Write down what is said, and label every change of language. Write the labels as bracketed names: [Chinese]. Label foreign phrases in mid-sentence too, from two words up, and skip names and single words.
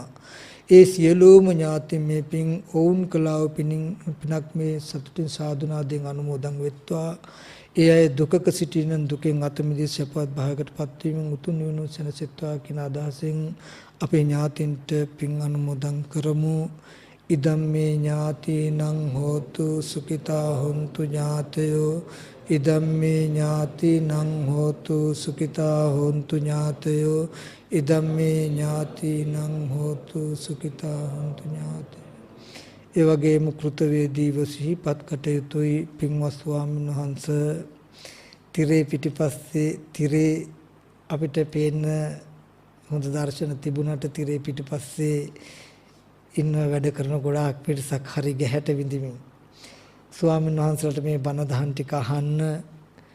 [Sinhala] ඒ සියලුම ඥාති මේ පින් ඔවුන් කළා වූ පිනක් මේ සතුටින් සාදුනාදෙන් අනුමෝදන් වෙත්වා. ඒ අය දුකක සිටින දුකෙන් අත මිදී සපවත් භාවයකට පත්වීමෙන් උතුම් නිවන සැනසෙත්වා කියන අදහසෙන් අපේ ඥාතින්ට පින් අනුමෝදන් කරමු. [Pali] ඉදම් මේ ඥාතිනං හෝතු සුඛිතා හොන්තු ඥාතයෝ ඉදම් මේ ඥාතිනං හෝතු සුඛිතා හොන්තු ඥාතයෝ ඉදම් මේ ඥාතිනං හෝතු සුඛිතා හොන්තු ඥාතයෝ. [Sinhala] ඒ වගේම කෘතවේදීව සිහිපත් කටයුතුයි පින්වත් ස්වාමීන් වහන්සේ. තිරේ පිටිපස්සේ තිරේ අපිට පේන හොඳ දර්ශන තිබුණාට තිරේ පිටිපස්සේ ඉන්න වැඩ කරන ගොඩාක් පිරිසක් හරි ගැහැට විඳිමින් ස්වාමීන් වහන්සේලාට මේ බණ දහම් ටික අහන්න